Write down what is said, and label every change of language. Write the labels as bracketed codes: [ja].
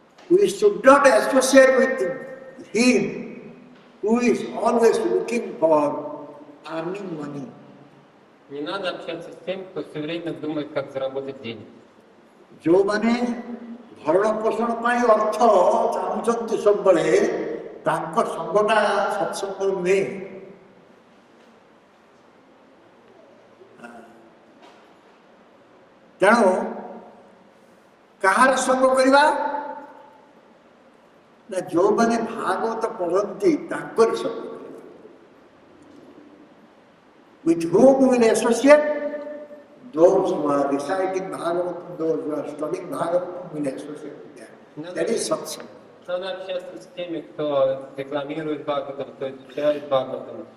[en] We should not associate with him who is always looking for earning money. [ru] Не надо общаться с тем, кто все время думает, как заработать денег. [or] ଯେଉଁମାନେ ଭରଣ ପୋଷଣ ପାଇଁ ଅର୍ଥ ଚାହୁଁଛନ୍ତି ସବୁବେଳେ ତାଙ୍କ ସଙ୍ଗଟା ସତ୍ସଙ୍ଗ ନୁହେଁ. ତେଣୁ କାହାର ସଙ୍ଗ କରିବା ନା ଯେଉଁମାନେ ଭାଗବତ ପଢ଼ନ୍ତି ତାଙ୍କରି ସଙ୍ଗ କରିବା. [en] With whom we will associate? Those who are reciting Bhagavatam, those who are studying Bhagavatam will associate with them. That is satsang. [ru] Надо общаться с теми, кто рекламирует Бхагаватам, кто изучает Бхагаватам.